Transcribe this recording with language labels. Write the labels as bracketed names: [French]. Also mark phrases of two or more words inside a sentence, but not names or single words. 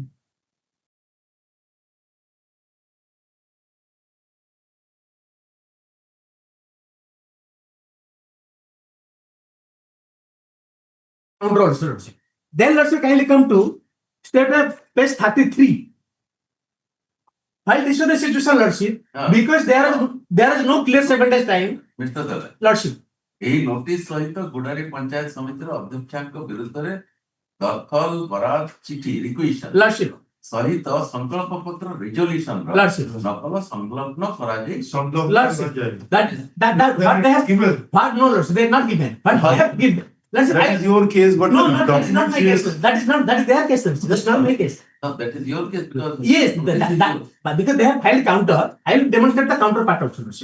[English] Controls, Lordship. Then, Lordship, kindly come to statement page 33. While this was the situation, Lordship, because there is no clear 7 days time, Mr. Dala, Lordship. [Odia] ଏହି ନୋଟିସ ସହିତ ଗୁଡାରୀ ପଞ୍ଚାୟତ ସମିତିର ଅଧ୍ୟକ୍ଷଙ୍କ ବିରୁଦ୍ଧରେ ଦଖଲ ବରାଦ ଚିଠି ରିକ୍ୱିଜିସନ [English] Lordship. [Odia] ସହିତ ସଂକଳ୍ପ ପତ୍ର ରିଜଲ୍ୟୁସନ [English] Lordship. [Odia] ନକଲ ସଂଲଗ୍ନ କରାଯାଇ [English] Lordship, that what they have given. what no, Lordship, they have not given. But they have given. Lordship, That is your case, but no, the that is not my case. document That is their case. Lordship. That's not my case. No, that is your case because Yes, but because they have filed counter, I will demonstrate the counter part also, Lordship.